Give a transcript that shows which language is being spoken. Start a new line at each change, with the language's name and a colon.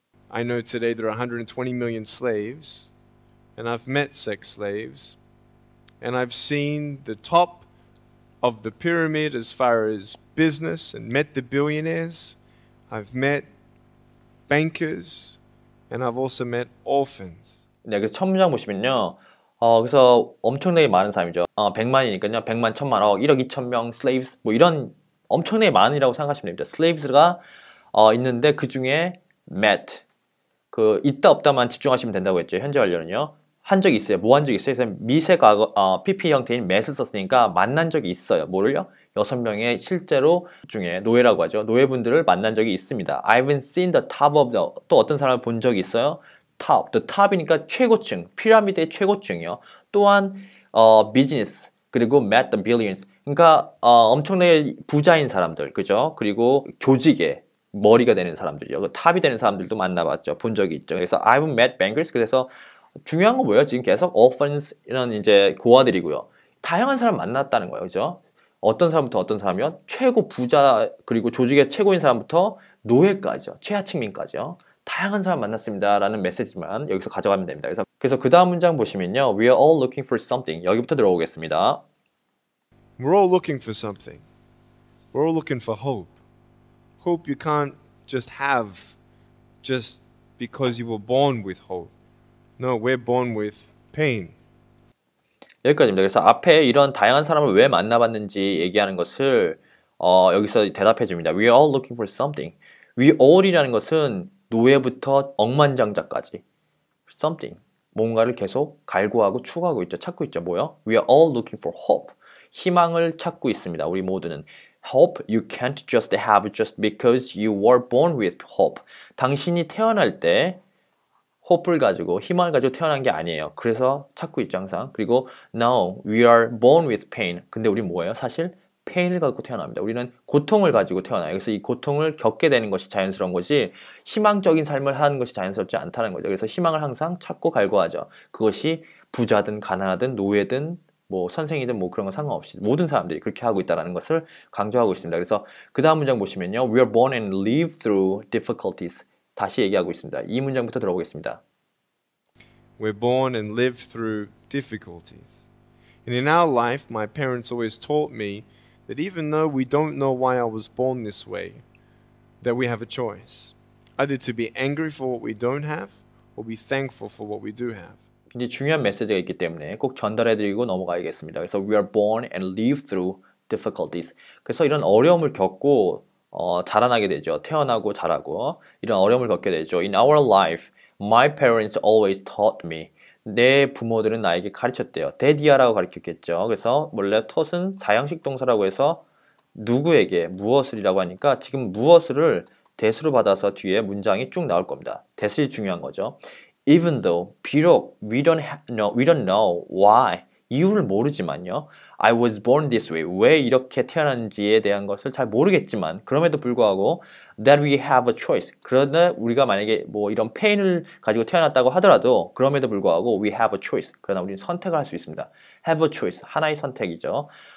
English: I know today there are 120 million slaves, and I've met sex slaves, and I've seen the top of the pyramid as far as business and met the billionaires. I've met bankers, and I've also met orphans.
Korean: 네, 그래서 첫 문장 보시면요. 그래서 엄청나게 많은 사람이죠. 100만이니까요. 100만, 1000만, 1억 2천 명 slaves, 뭐 이런 엄청나게 많으라고 생각하시면 됩니다. slaves가 있는데 그 중에 met, 그 있다 없다만 집중하시면 된다고 했죠. 현재 완료는요. 한 적이 있어요. 뭐 한 적이 있어요? 그래서 미세 과거 PP 형태인 met을 썼으니까 만난 적이 있어요. 뭐를요? 6명의 실제로 중에 노예라고 하죠. 노예분들을 만난 적이 있습니다.
English: I've seen the top of the,
Korean: 또 어떤 사람을 본 적이 있어요? top, the top이니까 최고층, 피라미드의 최고층이요.
English: 또한 business, 그리고 met the billions.
Korean: 그러니까 엄청나게 부자인 사람들, 그죠? 그리고 조직의 머리가 되는 사람들이요. 그 탑이 되는 사람들도 만나봤죠. 본 적이 있죠.
English: 그래서 I've met bankers.
Korean: 그래서 중요한 건 뭐예요? 지금 계속 orphans 이런 이제 고아들이고요. 다양한 사람 만났다는 거예요. 그죠? 어떤 사람부터 어떤 사람이요? 최고 부자 그리고 조직의 최고인 사람부터 노예까지요. 최하층민까지요. 다양한 사람 만났습니다. 라는 메시지만 여기서 가져가면 됩니다. 그래서 그 다음 문장 보시면요.
English: We are all looking for something.
Korean: 여기부터 들어오겠습니다.
English: We're all looking for something. We're all looking for hope. Hope you can't just have just because you were born with hope. No, we're born with pain.
Korean: 여기까지입니다. 그래서 앞에 이런 다양한 사람을 왜 만나봤는지 얘기하는 것을 여기서 대답해 줍니다.
English: We are all looking for something.
Korean: We all이라는 것은 노예부터 억만장자까지 something, 뭔가를 계속 갈구하고 추구하고 있죠. 찾고 있죠. 뭐요?
English: We are all looking for hope.
Korean: 희망을 찾고 있습니다. 우리 모두는.
English: Hope you can't just have just because you were born with hope.
Korean: 당신이 태어날 때 hope를 가지고 희망을 가지고 태어난 게 아니에요. 그래서 찾고 있죠 항상.
English: 그리고 now we are born with pain.
Korean: 근데 우리 뭐예요? 사실 pain을 갖고 태어납니다. 우리는 고통을 가지고 태어나요. 그래서 이 고통을 겪게 되는 것이 자연스러운 것이 희망적인 삶을 하는 것이 자연스럽지 않다는 거죠. 그래서 희망을 항상 찾고 갈구하죠. 그것이 부자든 가난하든 노예든 뭐 선생이든 뭐 그런 거 상관없이 모든 사람들이 그렇게 하고 있다는 것을 강조하고 있습니다. 그래서 그 다음 문장 보시면요.
English: We are born and live through difficulties.
Korean: 다시 얘기하고 있습니다. 이 문장부터 들어보겠습니다.
English: We're born and live through difficulties. And in our life, my parents always taught me that even though we don't know why I was born this way, that we have a choice. Either to be angry for what we don't have, or be thankful for what we do have.
Korean: 굉장히 중요한 메시지가 있기 때문에 꼭 전달해드리고 넘어가야겠습니다.
English: 그래서 we are born and live through difficulties.
Korean: 그래서 이런 어려움을 겪고 자라나게 되죠. 태어나고 자라고 이런 어려움을 겪게 되죠.
English: In our life, my parents always taught me.
Korean: 내 부모들은 나에게 가르쳤대요. 데디아라고 가르쳤겠죠. 그래서 원래 taught 사형식 동사라고 해서 누구에게 무엇을이라고 하니까 지금 무엇을 대수로 받아서 뒤에 문장이 쭉 나올 겁니다. 대수이 중요한 거죠.
English: Even though, 비록 we don't know why,
Korean: 이유를 모르지만요.
English: I was born this way.
Korean: 왜 이렇게 태어난지에 대한 것을 잘 모르겠지만 그럼에도 불구하고
English: that we have a choice.
Korean: 그러나 우리가 만약에 뭐 이런 pain을 가지고 태어났다고 하더라도 그럼에도 불구하고
English: we have a choice.
Korean: 그러나 우리는 선택을 할 수 있습니다.
English: have a choice.
Korean: 하나의 선택이죠.